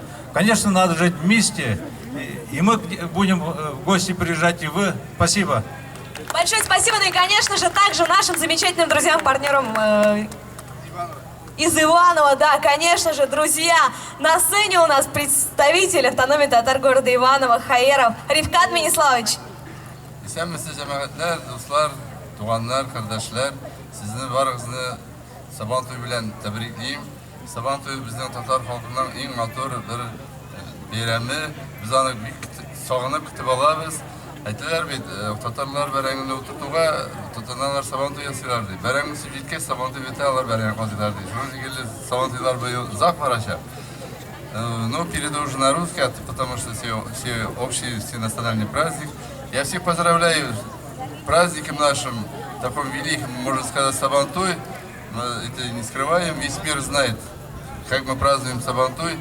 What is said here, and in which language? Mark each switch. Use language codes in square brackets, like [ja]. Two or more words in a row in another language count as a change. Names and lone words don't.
[ru] Конечно, надо жить вместе. И мы будем в гости приезжать, и вы. Спасибо. Большое спасибо. Ну и, конечно же, также нашим замечательным друзьям, партнерам из Иванова. Да, конечно же, друзья, на сцене у нас представитель автономии татар города Иваново Хаеров Ривкат Миниславович. [tt] Исәнмесез җәмәгатьләр, дуслар, туганнар, кардәшләр, сезне барыгызны Сабантуй белән тәбриклим. Сабантуй безнең татар халкының иң матур бер бәйрәме. Без аны бик сагынып көтеп алабыз. Әйтәләр бит, татарлар бәрәңгене утыртуга тотыналар, Сабантуй ясыйлар ди. Бәрәңге җиткәч Сабантуй бетә, алар бәрәңге казыйлар ди. Шуның шикелле Сабантуйлар быел озак барачак. [ru] Ну, перейду уже на русский, потому что все общий, все национальный праздник. Я всех поздравляю с праздником нашим, таком великим, можно сказать, Сабантуй. Мы это не скрываем, весь мир знает, как мы празднуем Сабантуй.